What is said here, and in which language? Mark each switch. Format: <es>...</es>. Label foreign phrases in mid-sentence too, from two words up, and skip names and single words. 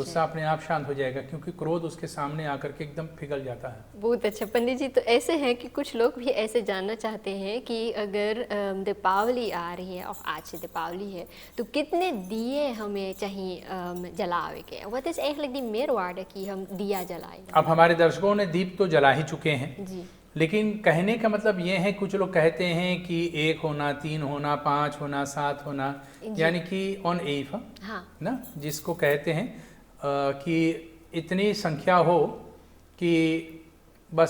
<hi>गुस्सा अपने आप शांत हो जाएगा, क्योंकि क्रोध उसके सामने आकर के एकदम पिघल जाता है। बहुत अच्छा पंडित जी। तो ऐसे है कि कुछ लोग भी ऐसे जानना चाहते हैं कि अगर दीपावली आ रही है और आज से दीपावली है, तो कितने दिए हमें चाहिए जलावे के?</hi> <en>what is</en> <nl>eigenlijk die meerwaarde</nl> <hi>कि हम दिया जलाएं? अब हमारे दर्शकों ने दीप तो जला ही चुके हैं, जी। लेकिन कहने का मतलब ये है, कुछ लोग कहते हैं कि 1 होना, 3 होना, 5 होना, 7 होना, यानी कि ऑन एफ, हाँ ना, जिसको कहते हैं कि इतनी संख्या हो कि बस।</hi>